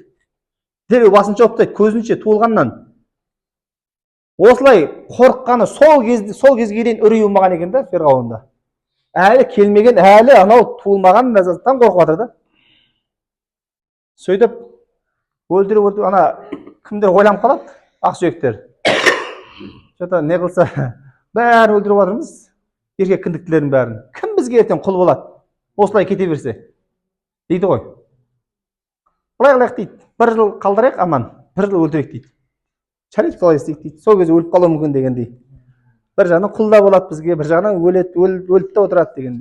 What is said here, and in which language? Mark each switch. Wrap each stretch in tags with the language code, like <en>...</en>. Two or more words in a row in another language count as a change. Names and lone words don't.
<kk>Дереу басын жауып тастайды, көзінше туылғаннан. Осылай қорыққаны сол кезге дейін үрей болмаған екен да Ферғауында. Әлі келмеген, әлі анау туылмаған назардан қорқып жатыр да. Сөйтіп өлтіріп, ана кімдер ойланып қалады? Ақсүйектер.</kk> <ru>Что-то не</ru> <kk>қылса, бәрін өлтіріп жатырмыз, еркек кіндіктілердің бәрін. Кім бізге ертең құл болады? Осылай кете берсе, дейді ғой. Былай қылайық дейді. Бір жыл қалдырайық аман, бір жыл өлтірейік дейді. Жарайды, солай істейік дейді. Сол кезде өліп қалуы мүмкін дегендей. Бір жағынан құл да болады бізге, бір жағынан өліп те отырады дегендей.</kk>